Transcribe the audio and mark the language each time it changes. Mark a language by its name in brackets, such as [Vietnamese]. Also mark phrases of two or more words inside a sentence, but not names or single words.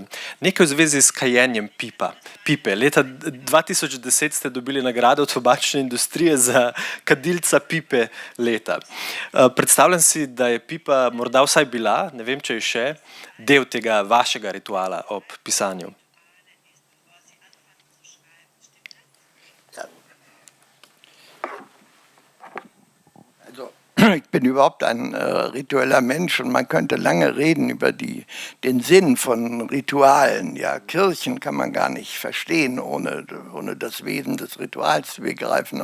[Slovenian] Nekaj v zvezi s kajenjem pipe. Leta 2010 ste dobili nagrado tobačne industrije za kadilca pipe leta. Predstavljam si, da je pipa morda vsaj bila, ne vem, če je še, del tega vašega rituala ob pisanju. [German] Ich bin überhaupt ein ritueller Mensch und man könnte lange reden über den Sinn von Ritualen. Ja, Kirchen kann man gar nicht verstehen, ohne das Wesen des Rituals zu begreifen.